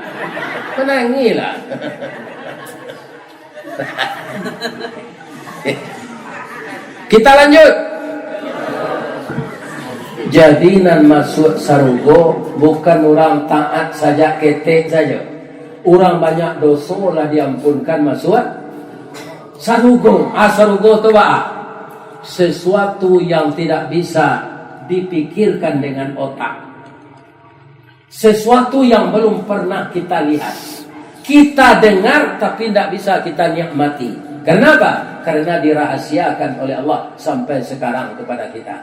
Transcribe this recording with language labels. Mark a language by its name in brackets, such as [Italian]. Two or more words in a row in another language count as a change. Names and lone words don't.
[Indonesian] Menangis lah. Kita lanjut. [Minangkabau] Jadi nan masuk sarugo bukan orang taat saja ketek saja. Orang banyak dosa lah diampunkan masuk sarugo. [Indonesian] Sarugo itu apa? Sesuatu yang tidak bisa dipikirkan dengan otak. Sesuatu yang belum pernah kita lihat. Kita dengar tapi tidak bisa kita nikmati. Kenapa? Karena dirahasiakan oleh Allah sampai sekarang kepada kita.